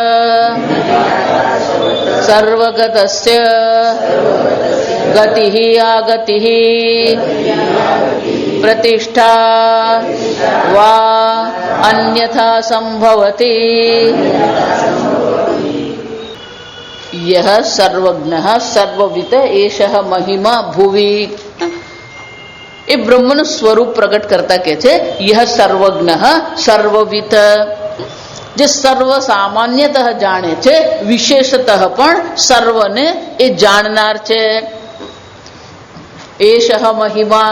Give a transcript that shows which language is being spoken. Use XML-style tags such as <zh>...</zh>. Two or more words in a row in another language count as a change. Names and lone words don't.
<sa>सर्वगतस्य गतिः आगतिः प्रतिष्ठा वा अन्यथा संभवति। यह सर्वज्ञः सर्ववित एषः महिमा भुवि</sa> <gu>એ બ્રહ્મનું સ્વરૂપ પ્રગટ કરતા કે છે</gu> <sa>યહ સર્વજ્ઞ સર્વવિત</sa> <gu>જે સર્વ સામાન્યતઃ જાણે છે વિશેષતઃ પણ સર્વને એ જાણનાર છે</gu> <sa>એષઃ મહિમા.</sa>